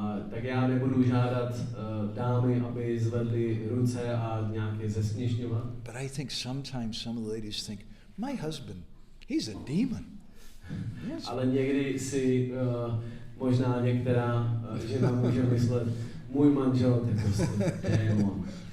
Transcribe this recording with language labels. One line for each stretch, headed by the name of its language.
Czech: Tak já nebudu žádat dámy, aby zvedly ruce a nějaké zesměšňovat.
English: But I think sometimes some of the ladies think, my husband, he's a demon. Yes.
Czech: Ale někdy si možná některá žena může myslet, můj manžel je prostě démon.